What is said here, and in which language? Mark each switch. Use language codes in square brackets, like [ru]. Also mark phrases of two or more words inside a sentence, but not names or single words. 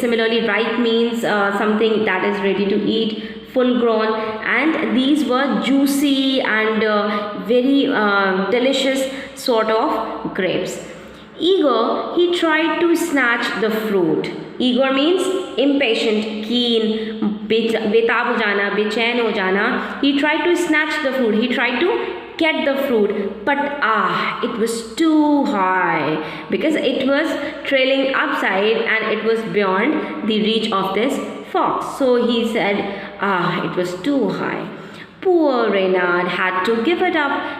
[en] Similarly, ripe means something that is ready to eat, full grown, and these were juicy and very delicious sort of grapes. Eager, he tried to snatch the fruit. Eager means impatient, keen, [hi] बेताब हो जाना, बेचैन हो जाना. [en] He tried to snatch the fruit. He tried to get the fruit, but it was too high because it was trailing upside and it was beyond the reach of this fox. So he said, it was too high. Poor Reynard had to give it up.